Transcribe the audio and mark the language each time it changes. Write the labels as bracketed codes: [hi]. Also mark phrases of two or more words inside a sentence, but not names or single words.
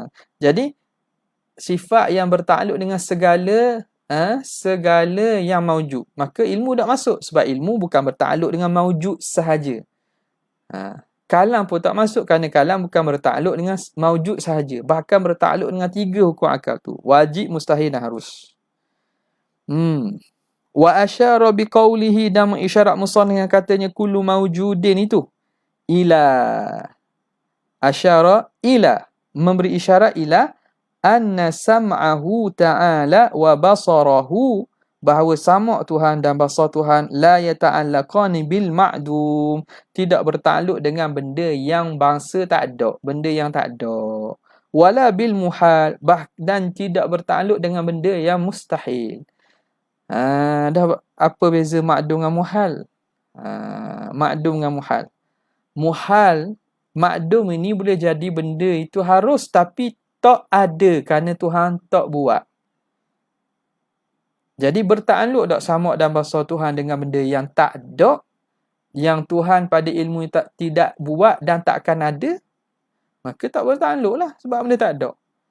[ms] Jadi sifat yang bertakluk dengan segala yang maujud, maka ilmu tak masuk, sebab ilmu bukan bertakluk dengan maujud sahaja. Kalam pun tak masuk, kerana kalam bukan bertakluk dengan maujud sahaja, bahkan bertakluk dengan 3 hukum akal tu, wajib, mustahil dan harus. [ar] Wa asyara biqaulihi, [ms] dan mengisyarat musannif dengan katanya [ar] kullu maujudin [ms] itu ila, [ar] asyara ila, [ms] memberi isyarat [ar] ila anna sam'ahu ta'ala wa basarahu, [ms] bahawa sama' Tuhan dan basar Tuhan [ar] la yata'allaqani bil ma'dum, [ms] tidak bertakluk dengan benda yang bangsa tak ada, benda yang tak ada. [ar] Wala bil muhal, [ms] dan tidak bertakluk dengan benda yang mustahil. Dah apa beza ma'dum dengan muhal? Ma'dum dengan muhal. Muhal, ma'dum ini boleh jadi benda itu harus, tapi tak ada kerana Tuhan tak buat. Jadi bertakluk tak sama' dan basar Tuhan dengan benda yang tak ada, yang Tuhan pada ilmu tidak buat dan takkan ada, maka tak boleh takluk lah sebab benda tak ada.